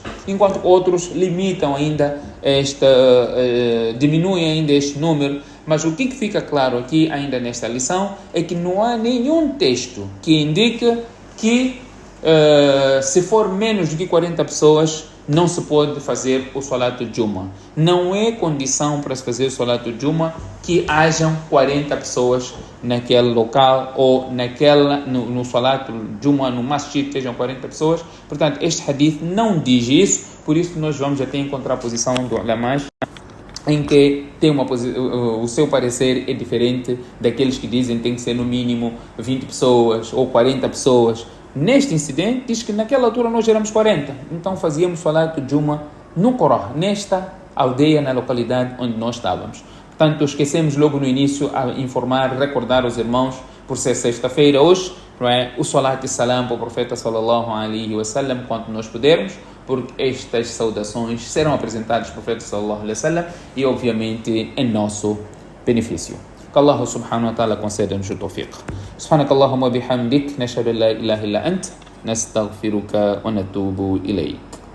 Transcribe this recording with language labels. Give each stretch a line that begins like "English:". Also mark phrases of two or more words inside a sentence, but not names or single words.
Portuguese: Enquanto outros limitam ainda diminuem ainda este número. Mas o que fica claro aqui ainda nesta lição é que não há nenhum texto que indique que se for menos do que 40 pessoas, não se pode fazer o
Arabic: صلاة الجمعة.
Portuguese: Não é condição para se fazer o
Arabic: صلاة الجمعة
Portuguese: que hajam 40 pessoas naquele local ou no
Arabic: صلاة الجمعة,
Portuguese: no masjid, estejam 40 pessoas. Portanto, este hadith não diz isso, por isso nós vamos até encontrar a posição do ulama em que tem o seu parecer é diferente daqueles que dizem que tem que ser no mínimo 20 pessoas ou 40 pessoas. Neste incidente, diz que naquela altura nós éramos 40, então fazíamos
Arabic: صلاة الجمعة
Portuguese: no Qorah, nesta aldeia, na localidade onde nós estávamos. Portanto, esquecemos logo no início a recordar os irmãos, por ser sexta-feira hoje, não é? O Salat e Salam para o Profeta
Arabic: صلى الله عليه وسلم,
Portuguese: quanto nós pudermos, porque estas saudações serão apresentadas ao Profeta
Arabic: صلى الله عليه وسلم
Portuguese: e, obviamente, em nosso benefício. Que Allah
Arabic: سبحانه وتعالى
Portuguese: conceda-nos o tawfiq.
Arabic: سبحانك اللهم وبحمدك نشهد أن لا إله إلا أنت نستغفرك ونتوب إليك.